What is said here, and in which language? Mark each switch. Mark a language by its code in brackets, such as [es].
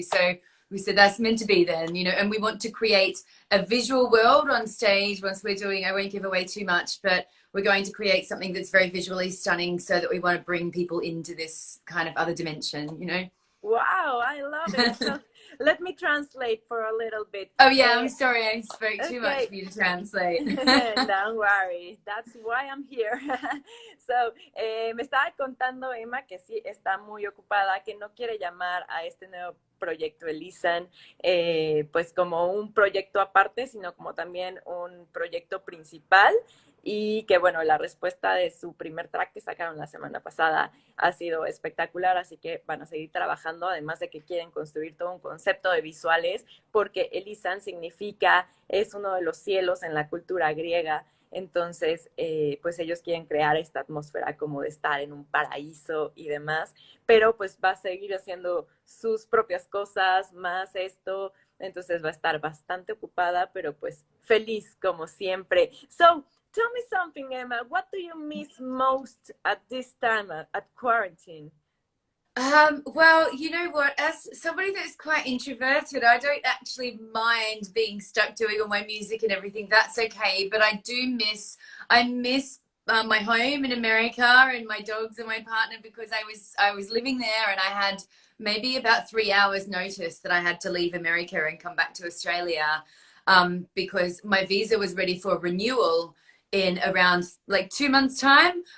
[en] So we said, that's meant to be then, you know, and we want to create a visual world on stage once we're doing, I won't give away too much, but we're going to create something that's very visually stunning so that we want to bring people into this kind of other dimension, you know? Wow, I love it. So let me translate for a little bit. Oh yeah, I'm sorry I spoke too much for you to translate. Don't worry, that's why I'm here. [es] So, me estaba contando Emma que sí está muy ocupada, que no quiere llamar a este nuevo proyecto Elysian pues como un proyecto aparte, sino como también un proyecto principal. Y que bueno, la respuesta de su primer track que sacaron la semana pasada ha sido espectacular, así que van a seguir trabajando, además de que quieren construir todo un concepto de visuales, porque Elysian significa, es uno de los cielos en la cultura griega. Entonces, pues ellos quieren crear esta atmósfera como de estar en un paraíso y demás, pero pues va a seguir haciendo sus propias cosas, más esto, entonces va a estar bastante ocupada, pero pues feliz como siempre. [en] So, tell me something, Emma. What do you miss most at this time at quarantine? Well, you know what? As somebody that's quite introverted, I don't actually mind being stuck doing all my music and everything. That's okay. But I miss my home in America and my dogs and my partner, because I was living there, and I had maybe about 3 hours notice that I had to leave America and come back to Australia, because my visa was ready for renewal in around like 2 months time.